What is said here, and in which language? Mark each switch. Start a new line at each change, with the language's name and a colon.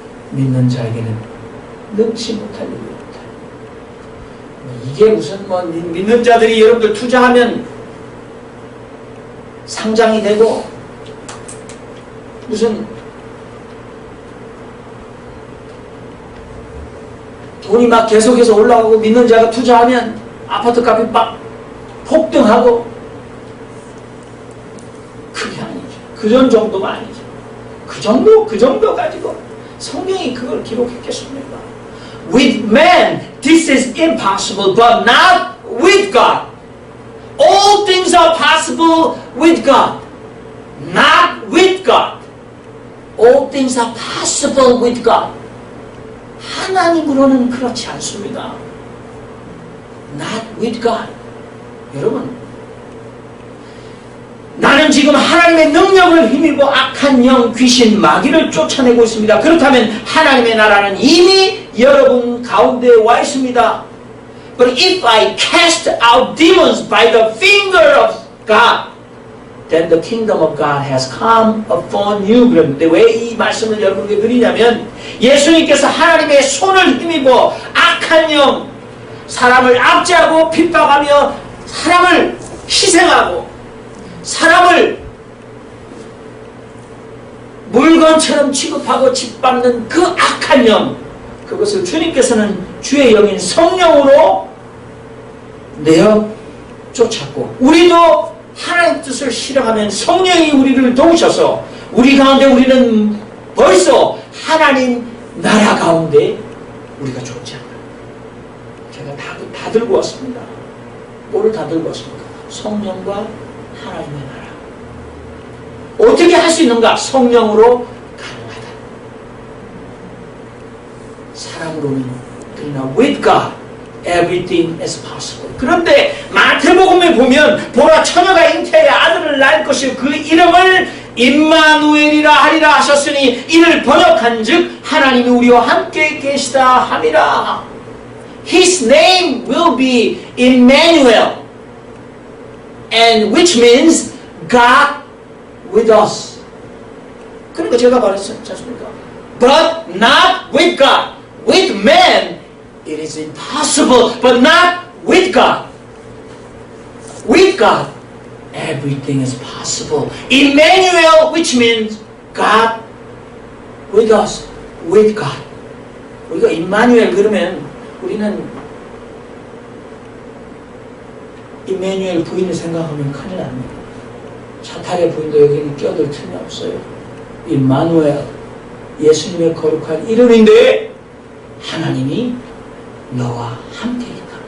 Korean: 믿는 자에게는 능치 못할 일이 없다. 이게 무슨 믿는 자들이 여러분들 투자하면 상장이 되고 무슨 돈이 막 계속해서 올라가고 믿는 자가 투자하면 아파트 값이 막 폭등하고 그게 아니죠. 그런 정도가 아니죠. 그 정도 가지고 성경이 그걸 기록했겠습니까?
English: With man, this is impossible, but not with God. All things are possible with God, not with God. All things are possible with God.
Korean: 하나님으로는 그렇지 않습니다.
English: Not with God.
Korean: 여러분, 나는 지금 하나님의 능력을 힘입어 악한 영, 귀신, 마귀를 쫓아내고 있습니다. 그렇다면 하나님의 나라는 이미 여러분 가운데 와 있습니다.
English: But if I cast out demons by the finger of God, then the kingdom of God has come upon you.
Korean: 그런데 왜 이 말씀을 여러분에게 드리냐면 예수님께서 하나님의 손을 힘입어 악한 영, 사람을 압제하고 핍박하며 사람을 희생하고 사람을 물건처럼 취급하고 짓밟는 그 악한 영, 그것을 주님께서는 주의 영인 성령으로 내어 쫓았고 우리도 하나님의 뜻을 실행하면 성령이 우리를 도우셔서 우리 가운데 우리는 벌써 하나님 나라 가운데 우리가 존재한다. 제가 다 들고 왔습니다. 뭐를 다 들고 왔습니까? 성령과 하나님의 나라. 어떻게 할 수 있는가? 성령으로 가능하다. 사람으로는 그러나
English: with God everything is possible.
Korean: 그런데 마태복음에 보면 보라 처녀가 잉태하여 아들을 낳을 것이요 그 이름을 임마누엘이라 하리라 하셨으니 이를 번역한즉 하나님이 우리와 함께 계시다 함이라.
English: His name will be Emmanuel, and which means God with us.
Korean: 그러니까 제가 말했지 않습니까?
English: But not with God. With man it is impossible, but not with God. With God everything is possible. Emmanuel, which means God with us. With God.
Korean: 우리가 임마누엘 그러면 우리는 이메뉴엘 부인을 생각하면 큰일 납니다. 차탈의 부인도 여기는 껴들 틈이 없어요. 임마누엘, 예수님의 거룩한 이름인데 하나님이 너와 함께니까.